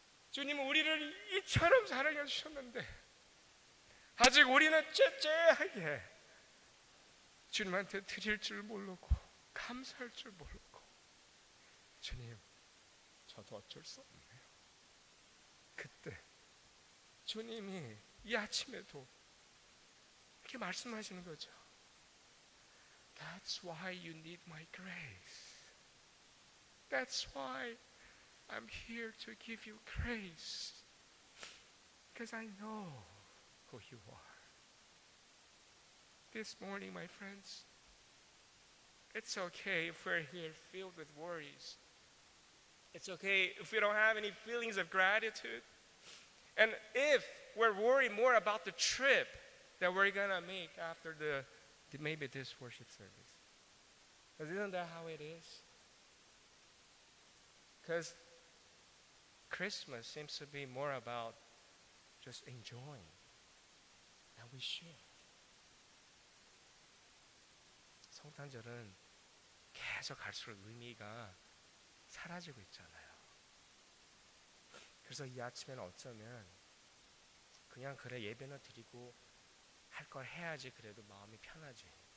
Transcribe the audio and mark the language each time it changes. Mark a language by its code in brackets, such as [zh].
[ko] 주님은 우리를 이처럼 사랑해 주셨는데 아직 우리는 째째하게 주님한테 드릴 줄 모르고 감사할 줄 모르고 주님, 저도 어쩔 수 없네요. 그때 주님이 이 아침에도 이렇게 말씀하시는 거죠. [en] That's why you need my grace. That's why I'm here to give you grace. Because I know who you are. This morning, my friends, it's okay if we're here filled with worries. It's okay if we don't have any feelings of gratitude. And if we're worried more about the trip that we're going to make after maybe this worship service. Because isn't that how it is? Because Christmas seems to be more about just enjoying. And we should. [ko] 성탄절은 계속 갈수록 의미가 사라지고 있잖아요. 그래서 이 아침에는 어쩌면 그냥 그래 예배는 드리고 할 걸 해야지 그래도 마음이 편하지.